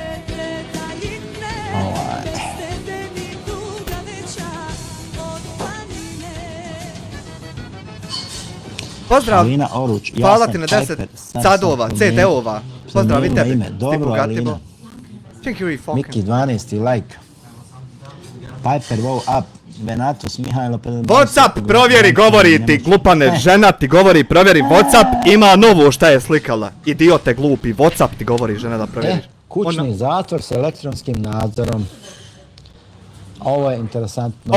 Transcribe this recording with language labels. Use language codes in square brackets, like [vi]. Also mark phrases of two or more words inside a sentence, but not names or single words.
[bs] Pozdrav, Alina Oruč, hvala ti na 10 cadova, CD-ova. Pozdrav i tebi, dobro, Alina. Miki 12. like. Piper wow up. Benatus Mihajlo. Whatsapp, provjeri, govori ti, glupane, žena ti govori, provjeri, Whatsapp ima novo šta je slikala. Idiote glupi, Whatsapp ti govori, žena da provjeriš. Kućni zatvor s elektronskim nadzorom. Ovo je interesantno.